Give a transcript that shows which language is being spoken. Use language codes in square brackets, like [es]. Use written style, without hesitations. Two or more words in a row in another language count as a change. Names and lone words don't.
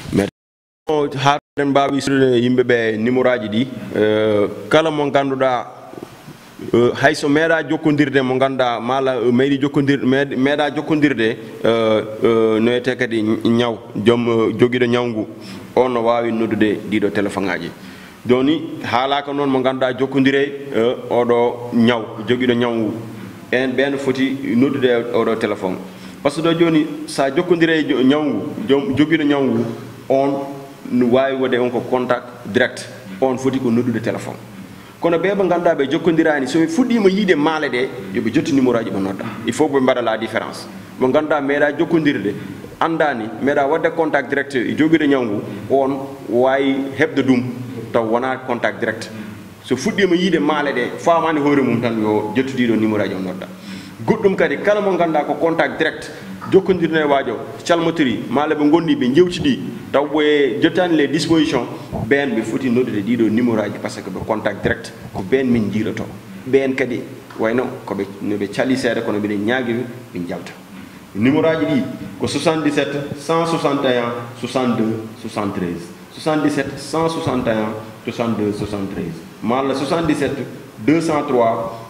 [ff] haden mbawi sude yimɓeɓe numéro aji ɗi kala mo ganduɗa hayso meeɗa jokkodirde mo ganduɗa mala meeɗi jokkodirde meeɗa jokkodirde no wiyete kadi ñaw joom joguiɗo ñawgu on no wawi noddude ɗiɗo téléphone aji joni haalaka noon mo ganduɗa jokkodire oɗo ñaw joguiɗo ñawgu en ɓen foti noddude oɗo téléphone [fr] par ce que [ff] ɗo joni sa jokkodire ñawgu joguiɗo ñawgu on no wawi wode on ko [fr] contact direct [ff] on foti ko noddude téléphone kono ɓe ɓe ganduɗa ɓe jokkodirani soɓe fuɗɗima yiide maale ɗe yoɓe jotti numéro aji ɓe nodda [fr] il faut [ff] ɓe mbaɗa [fr] la différence [ff] mo ganduɗa meeɗa jokkodirde andani meeɗa wadde [fr] contact direct [ff] e joguiɗo ñawgu on wawi hebde ɗum taw wona [fr] contact direct [ff] so fuɗɗima yiide maale ɗe famani hoore mum tan yo jettudiɗo numéro aji o nodda goɗɗum kadi kala mo ganduɗa ko [fr] contact direct [ff] jokkodirno e waajo calmotori maale ɓe gondi ɓe jewtiɗi taw ɓe jottani [fr] les dispositions [ff] ɓen ɓe foti noddude ɗiɗo numéro aji [fr] par ce que [ff] ɓe [fr] contact direct [ff] ko ɓen min jiiroto ɓen kadi wayno koɓe noɓe cali seeɗa kono mbiɗen ñaaguiɓe ɓe jalta numéro aji ɗi ko 77 161 62 73 77 161 62 73 malla 77 203